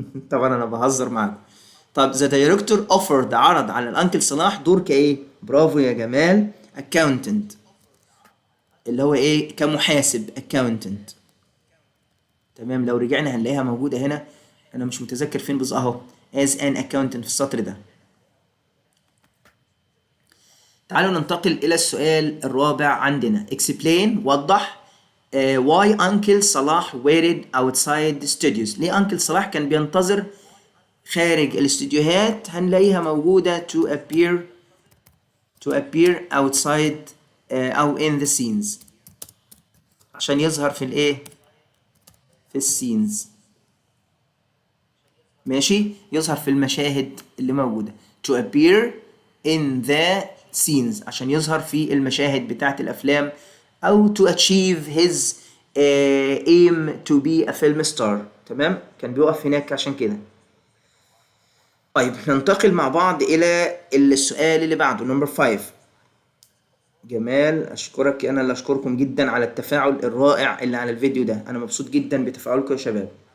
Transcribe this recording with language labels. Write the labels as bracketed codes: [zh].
[ar] طبعا انا بهزر معاكم. طب ذا دايركتور اوفرد، عرض على الانكل صلاح دور كايه؟ برافو يا جمال، اكاونتنت، اللي هو ايه؟ كمحاسب، اكاونتنت. تمام. لو رجعنا هنلاقيها موجودة هنا، أنا مش متذكر فين بالظبط أهو، [en] as an accountant [ar] في السطر ده. تعالوا ننتقل إلى السؤال الرابع عندنا. [en] explain، [ar] وضح [en] why uncle صلاح waited outside the studios. [ar] ليه uncle صلاح كان بينتظر خارج الاستديوهات؟ هنلاقيها موجودة [en] to appear outside [ar] أو in the scenes، عشان يظهر في الإيه؟ في السينز. ماشي، يظهر في المشاهد اللي موجودة. [en] to appear in the scenes [ar] عشان يظهر في المشاهد بتاعت الأفلام، [en] أو to achieve his aim to be a film star. [ar] تمام، كان بيقف هناك عشان كده. طيب ننتقل مع بعض إلى السؤال اللي بعده نمبر 5. جمال أشكرك، أنا اللي أشكركم جدا على التفاعل الرائع اللي على الفيديو ده، أنا مبسوط جدا بتفاعلكم يا شباب.